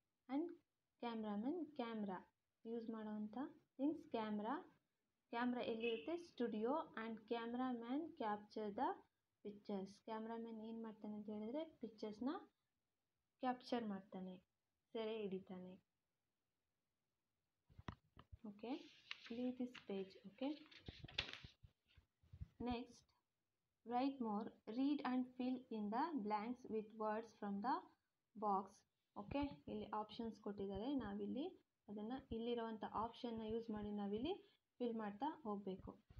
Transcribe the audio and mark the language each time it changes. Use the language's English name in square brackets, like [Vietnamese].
[Kannada] And cameraman, camera use ಮಾಡೋವಂಥ things camera. Camera ಎಲ್ಲಿರುತ್ತೆ? Studio. [English] And cameraman capture the pictures. [Kannada] Cameraman ಏನು ಮಾಡ್ತಾನೆ ಅಂತ ಹೇಳಿದ್ರೆ ಪಿಕ್ಚರ್ಸ್ನ ಕ್ಯಾಪ್ಚರ್ ಮಾಡ್ತಾನೆ, ಸೆರೆ ಹಿಡಿತಾನೆ. Okay, [English] leave this page. Okay, next write more. Read and fill in the blanks with words from the box. [Kannada] Okay, ಇಲ್ಲಿ options ಕೊಟ್ಟಿದ್ದಾರೆ. ನಾವಿಲ್ಲಿ ಅದನ್ನು ಇಲ್ಲಿರುವಂಥ ಆಪ್ಷನ್ನ ಯೂಸ್ ಮಾಡಿ ನಾವಿಲ್ಲಿ ಫಿಲ್ ಮಾಡ್ತಾ ಹೋಗಬೇಕು.